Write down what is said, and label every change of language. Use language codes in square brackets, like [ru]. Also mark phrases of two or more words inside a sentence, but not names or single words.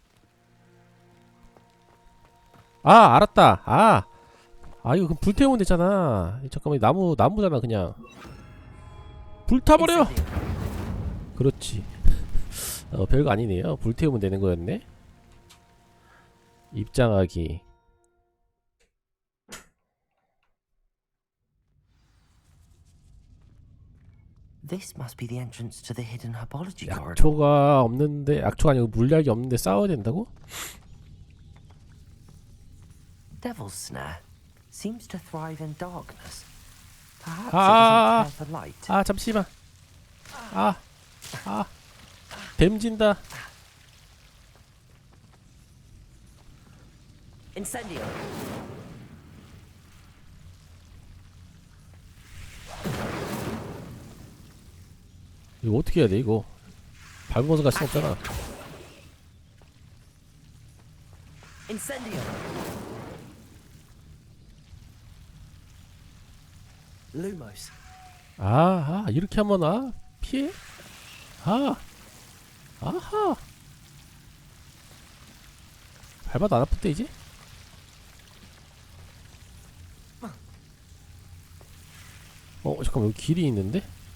[ko] 아 알았다. 이거 그럼 불태우면 되잖아. 잠깐만 나무잖아 그냥. 불타버려. 그렇지. 별거 아니네요. 불태우면 되는 거였네. 입장하기. [en] This must be the entrance to the hidden herbology corridor. 약초가 없는데 약초가 아니고 물약이 없는데 싸워야 된다고? Devil's snare seems to thrive in darkness. Perhaps it doesn't care for light. [ko] 잠시만. 댐진다. [la] Incendio. [ko] 이거 어떻게 해야 돼 이거? 밟으면서 갈 수 없잖아. [la] Incendio. Lumos. [ko] 이렇게 하면 피해? 아하. 밟아도 안 아픈데 이제? 잠깐만 여기 길이 있는데?